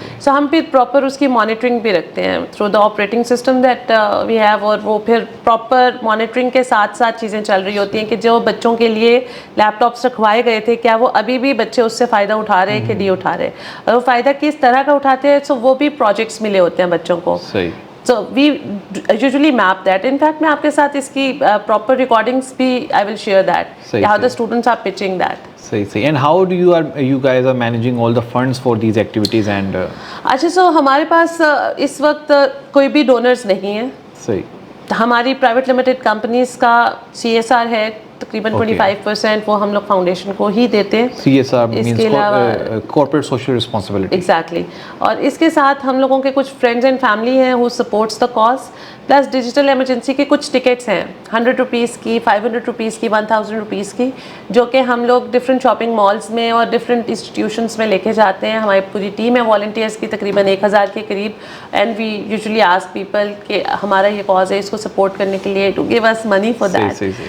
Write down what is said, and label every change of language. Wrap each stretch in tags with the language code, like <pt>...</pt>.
<ur>سو ہم پھر پراپر اس کی مانیٹرنگ بھی رکھتے ہیں</ur> <en>through the operating system that we have,</en> <ur>اور وہ پھر پراپر مانیٹرنگ کے ساتھ ساتھ چیزیں چل رہی ہوتی ہیں کہ جو بچوں کے لیے لیپ ٹاپس رکھوائے گئے تھے کیا وہ ابھی بھی بچے اس سے فائدہ اٹھا رہے ہیں کہ نہیں اٹھا رہے, اور وہ فائدہ کس طرح کا اٹھاتے ہیں. سو وہ بھی پروجیکٹس ملے ہوتے ہیں بچوں کو.</ur> <en>So we usually map that.</en> <ur>In fact, میں آپ کے ساتھ اس کی proper recordings بھی</ur> <en>I will share that. How the students are pitching that.</en> <ur>صحیح.</ur> <en>And how do you guys are managing all the funds for these activities and</en> <ur>اچھا, سو ہمارے پاس اس وقت کوئی بھی ڈونرز نہیں ہیں. صحیح. ہماری پرائیویٹ لمیٹڈ کمپنیز کا CSR ہے تقریباً 25%, وہ ہم لوگ فاؤنڈیشن کو ہی دیتے ہیں.</ur> <en>CSR means corporate social responsibility. Exactly.</en> <ur>اور اس کے ساتھ ہم لوگوں کے کچھ فرینڈز اینڈ فیملی ہیں</ur> <en>who supports the cause.</en> <ur>Plus digital emergency کے کچھ ٹکٹس ہیں 100 روپیز کی, 500 روپیز کی, 1000 روپیز کی, جو کہ ہم لوگ ڈفرینٹ شاپنگ مالز میں اور ڈفرینٹ انسٹیٹیوشنس میں لے کے جاتے ہیں. ہماری پوری ٹیم ہے والنٹیئرس کی تقریباً 1000 کے قریب.</ur> <en>and we usually ask people</en> <ur>کہ ہمارا یہ کاز ہے, اس کو سپورٹ کرنے کے لیے</ur> <en>To give us money for that.</en>